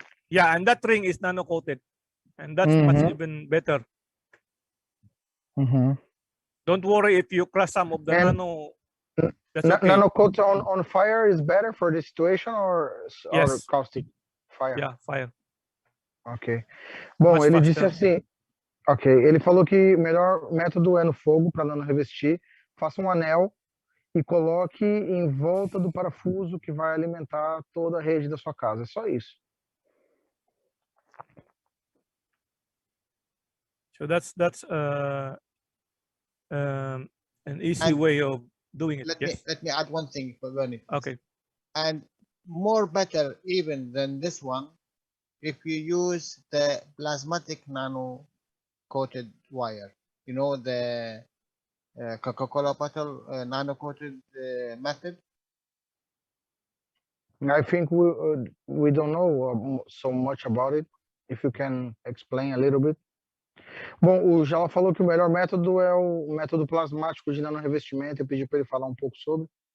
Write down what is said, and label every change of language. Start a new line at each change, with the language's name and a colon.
English: Yeah, and that ring is nano coated, and that's much even better. Don't worry if you crush some of the nano. That's okay. Nano coat on fire is better for this situation or caustic fire? Yeah, fire. Ok.
Portuguese: Bom, ele disse assim, ok, ele falou que o melhor método é no fogo para nano revestir. Faça um anel e coloque em volta do parafuso que vai alimentar toda a rede da sua casa. É só isso.
English: So that's an easy way of doing it. Let me add one thing for Vernie. Okay. And more better even than this one, if you use the plasmatic nano coated wire, you know, the Coca-Cola bottle nano coated method. I think we don't know so much about it. If you can explain a little bit.
Portuguese: Bom, o Jalal falou que o melhor método é o método plasmático de nanorevestimento. Eu pedi para ele falar um pouco sobre.